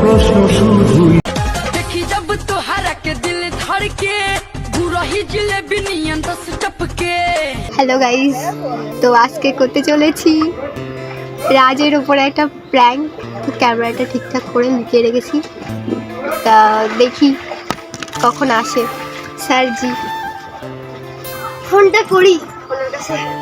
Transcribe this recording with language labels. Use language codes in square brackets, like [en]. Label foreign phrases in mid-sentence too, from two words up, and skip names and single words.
[bn] প্রশ্ন শুধুই [bho] देखी जब तोहरा के दिल धड़के गुरही जिलेबी नियन दस टपके। [en] hello guys, [bn] তো আজকে করতে চলেছি রাজের ওপরে একটা প্র্যাঙ্ক। তো ক্যামেরাটা ঠিকঠাক করে লুকিয়ে রেখেছি, তা দেখি কখন আসে স্যারজি। ফোনটা করি ওনার কাছে।